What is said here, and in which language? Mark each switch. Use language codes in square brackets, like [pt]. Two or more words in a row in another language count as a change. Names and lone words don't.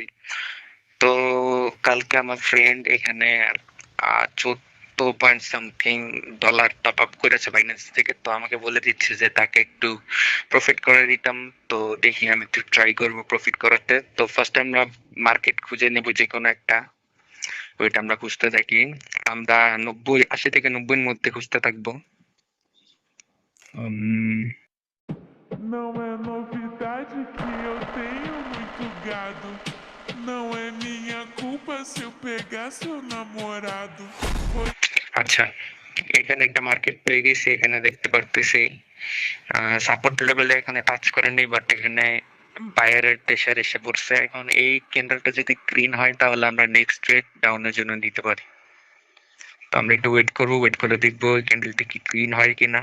[bn] তো কালকে আমার ফ্রেন্ড এখানে 14 [en] something dollar top up [bn] করেছে বাইন্যান্স থেকে। তো আমাকে বলে দিচ্ছে যে তাকে একটু প্রফিট করে দিতাম। তো দেখি আমি একটু ট্রাই করবো প্রফিট করাতে। তো ফার্স্ট আমরা মার্কেট খুঁজে নেবো যে কোনো একটা, ওইটা আমরা খুঁজতে থাকি। আমরা 80 থেকে 90 এর মধ্যে খুঁজতে থাকবো। [pt] Não é novidade que eu tenho muito gado. Não é minha culpa se eu pegar seu namorado. Foi [bn] আচ্ছা, এখানে একটা মার্কেট পেয়ে গেছি। এখানে দেখতে পারতেছি [en] support levelে [bn] এখানে টাচ করেনি, বাট এখানে [en] buyerের pressure [bn] এসে পড়ছে। এখন এই ক্যান্ডেলটা যদি গ্রিন হয় তাহলে আমরা [en] next trade downের [bn] জন্য নিতে পারি। তো আমরা একটু ওয়েট করবো, ওয়েট করে দেখবো এই ক্যান্ডেলটা কি গ্রিন হয় কিনা।